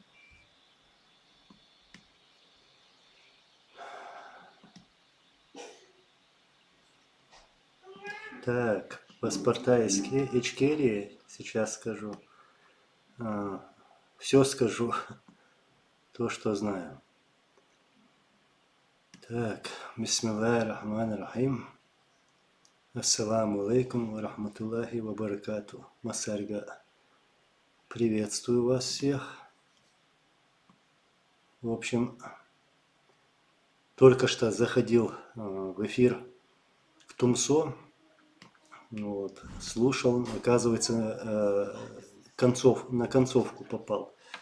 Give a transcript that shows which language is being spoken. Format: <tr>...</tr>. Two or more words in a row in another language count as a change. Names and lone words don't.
<ru>Так, паспорта из Ичкерии, сейчас скажу. Все скажу, то, что знаю. Так,</ru> <ar>بسم الله الرحمن الرحيم. السلام عليكم ورحمة الله وبركاته.</ar> <ru>Масарга, приветствую вас всех. В общем, только что заходил в эфир в Тумсо. Вот, слушал, оказывается, на концовку попал.</ru>